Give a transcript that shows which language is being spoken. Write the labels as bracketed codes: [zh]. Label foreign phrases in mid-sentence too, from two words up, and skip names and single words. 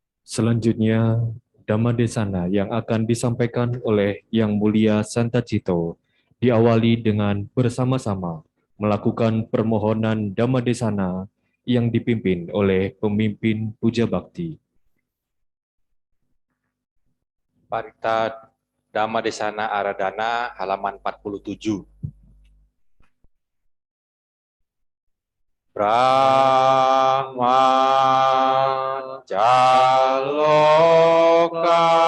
[id] Selanjutnya, Dhammadesana yang akan disampaikan oleh Yang Mulia Santa Cito diawali dengan bersama-sama melakukan permohonan Dhammadesana yang dipimpin oleh pemimpin Puja Bakti. Parita Dhammadesana Aradhana halaman 47. [pi] Brahma Jaloka